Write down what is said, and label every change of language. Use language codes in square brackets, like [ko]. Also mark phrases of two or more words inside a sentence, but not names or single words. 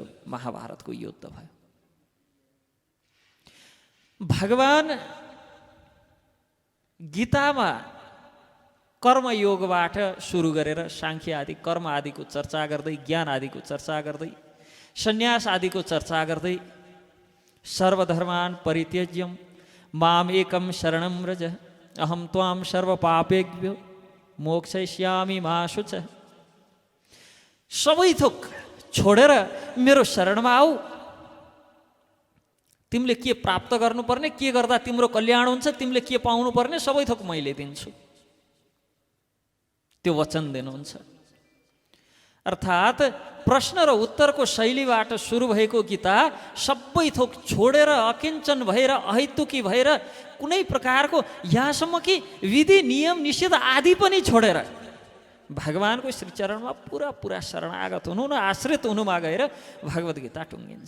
[ne] महाभारतको युद्ध भयो। भगवान गीतामा कर्मयोगबाट सुरु गरेर साङ्ख्य आदि कर्म आदिको चर्चा गर्दै, ज्ञान आदिको चर्चा गर्दै, सन्यास आदिको चर्चा गर्दै, [sa] सर्वधर्मान् परित्यज्यं माम एकम शरणं व्रज अहम त्वाम सर्व पापेभ्यो मोक्षयिष्यामि मा शुचः, [ne] सबै थोक छोडेर मेरो शरणमा आऊ। तिमीले के प्राप्त गर्नुपर्ने, के गर्दा तिम्रो कल्याण हुन्छ, तिमीले के पाउनु पर्ने सबै थोक मैले दिन्छु, त्यो वचन दिनुहुन्छ। अर्थात् प्रश्न र उत्तरको शैलीबाट सुरु भएको गीता सबै थोक छोडेर, अकिञ्चन भएर, अहैतुकी भएर, कुनै प्रकारको यहाँसम्म कि विधि नियम निषेध आदि पनि छोडेर भगवानको श्रीचरणमा पुरा शरणागत हुनु न आश्रित हुनुमा गएर भगवत गीता टुङ्गिन्छ।